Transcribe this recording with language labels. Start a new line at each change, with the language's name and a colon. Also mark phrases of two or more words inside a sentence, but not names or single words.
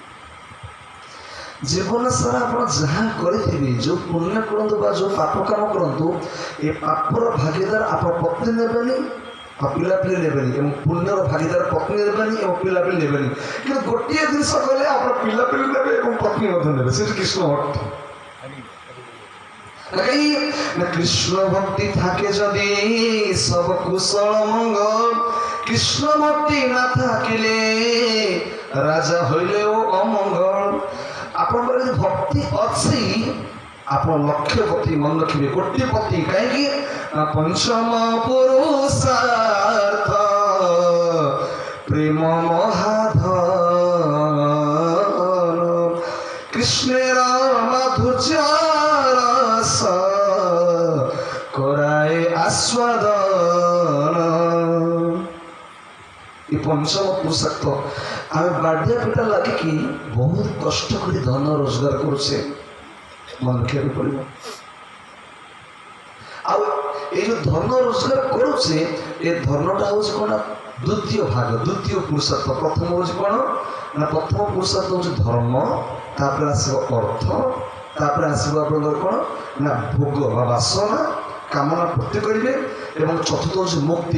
Odia: ଜୀବନ ସାରା ଆପଣ ଯାହା କରିଥିବେ, ଯେଉଁ ପୁଣ୍ୟ କରନ୍ତୁ ବା ଯେଉଁ ପାପ କାମ କରନ୍ତୁ, ଏ ପାପର ଭାଗିଦାର ଆପଣ ପତ୍ନୀ ନେବେନି ଆଉ ପିଲାପିଲି ନେବେନି, ଏବଂ ପୁଣ୍ୟର ଭାଗିଦାର ପତ୍ନୀ ନେବେନି ଏବଂ ପିଲାପିଲି ନେବେନି। କିନ୍ତୁ ଗୋଟିଏ ଜିନିଷ କଲେ ଆପଣ ପିଲାପିଲି ନେବେ ଏବଂ ପତ୍ନୀ ମଧ୍ୟ ନେବେ, ସେଠି କୃଷ୍ଣ ଭକ୍ତି।
Bangla: কৃষ্ণ ভক্তি থাকে যদি সব কুশল মঙ্গল, কৃষ্ণ ভক্তি না থাকিলে রাজা হইলেও অমঙ্গল।
Odia: ଆପଣଙ୍କର ଯଦି ଭକ୍ତି ଅଛି ଆପଣ ଲକ୍ଷପତି, ମନେ ରଖିବେ କୋଟିପତି। କାହିଁକି ନା ପଞ୍ଚମ ପୁରୁଷାର୍ଥ ପ୍ରେମ ମହାଧନ,
Bangla: কৃষ্ণের মাধুর্য রস করায় আস্বাদন। এই পঞ্চম পুরুষার্থ আমি বাড়িয়া পিটা লাগিকি
Odia: ବହୁତ କଷ୍ଟ କରି ଧନ ରୋଜଗାର କରୁଛେ, ମନେ ରଖିବାକୁ ପଡ଼ିବ। ଆଉ এই ଯେଉଁ ଧନ ରୋଜଗାର କରୁଛେ ଏ ଧନଟା ହେଉଛି କ'ଣ? ଦ୍ୱିତୀୟ ଭାଗ, ଦ୍ୱିତୀୟ ପୁରୁଷାର୍ଥ। ପ୍ରଥମ ହେଉଛି କ'ଣ ନା ପ୍ରଥମ ପୁରୁଷାର୍ଥ ହେଉଛି ଧର୍ମ, ତାପରେ ଆସିବ ଅର୍ଥ, ତାପରେ ଆସିବ ଆପଣଙ୍କର କ'ଣ ନା ଭୋଗ ବା ବାସନା, କାମନା ପୂର୍ତ୍ତି କରିବେ, ଏବଂ ଚତୁର୍ଥ ହେଉଛି ମୁକ୍ତି।